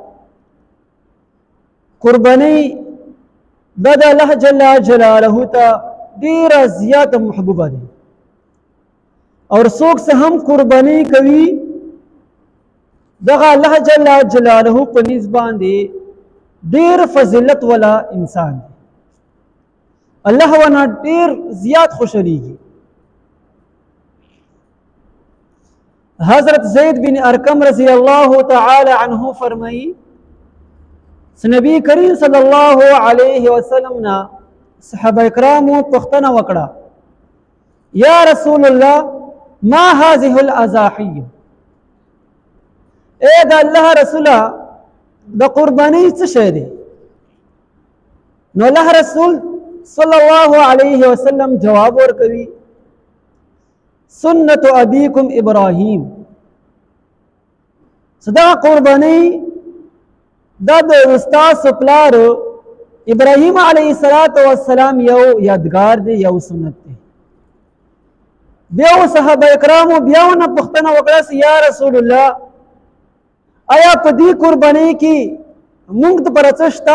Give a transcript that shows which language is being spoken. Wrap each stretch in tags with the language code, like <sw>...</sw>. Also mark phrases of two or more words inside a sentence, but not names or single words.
<ps>قربانۍ دا د الله جل جلاله ته ډېره زیاته محبوبه ده او څوک څه هم قربانۍ کوي دغه الله جل جلاله په نسبت باندې ډېر فضیلت والا انسان دی. الله ونه ډېر زیات خوشحالیږي. حضرت زید بن ارقم</ps> <ar>رضی اللہ تعالی عنہ</ar> <ps>فرمائی نبی کریم</ps> <ar>صلی اللہ علیہ وسلم</ar> <ps>نا صحابہ اکرامو پختنه وکړه:</ps> <ar>یا رسول اللہ ما هذه الاضاحی؟</ar> <ps>اے دا اللہ رسولہ دا قربانی څه شی دی؟ نو اللہ رسول</ps> <ar>صلی اللہ علیہ وسلم</ar> <ps>جواب ورکوي:</ps> <ar>سنت ابیکم ابراہیم.</ar> <ps>صدا قربانی دا د استاد پلار ابراهیم</ps> <ar>علیه السلام</ar> <ps>یو یادگار دی، یو سنت دی. بیا صحابه کرامو بیا ونه پوښتنه وکړه</ps> <ar>یا رسول الله</ar> <ps>آیا په دې قربانۍ کې موږ ته پر څه شته؟</ps>